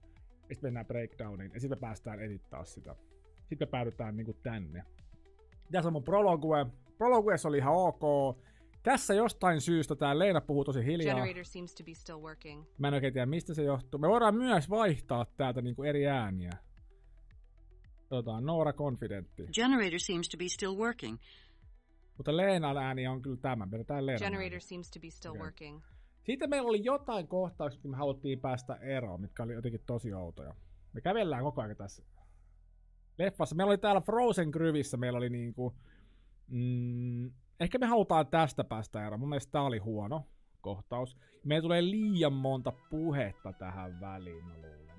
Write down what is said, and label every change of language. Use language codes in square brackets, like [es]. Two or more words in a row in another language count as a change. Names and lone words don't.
[fi] Ja sitten mennään breakdowniin, ja sitten me päästään edittaa sitä. Sitten me päädytään niinku tänne. Tässä on mun Prologue. Prologuessa oli ihan ok. Tässä jostain syystä tää Leena puhuu tosi hiljaa. Mä en oikein tiedä, mistä se johtuu. Me voidaan myös vaihtaa täältä niinku eri ääniä. Noora Confidentti. [en] Generator seems to be still working. [fi] Mutta Leenan ääni on kyllä tämä. Vedetään Leenan [en] Generator [fi] ääni. [en] seems to be still working. [fi] Sitten meillä oli jotain kohtauksia, että me haluttiin päästä eroon, mitkä oli jotenkin tosi outoja. Me kävellään koko ajan tässä leffassa. Meillä oli täällä Frozen Gryvissä, meillä oli niinku... ehkä me halutaan tästä päästä eroon. Mun mielestä tää oli huono kohtaus. Meillä tulee liian monta puhetta tähän väliin, mä luulen.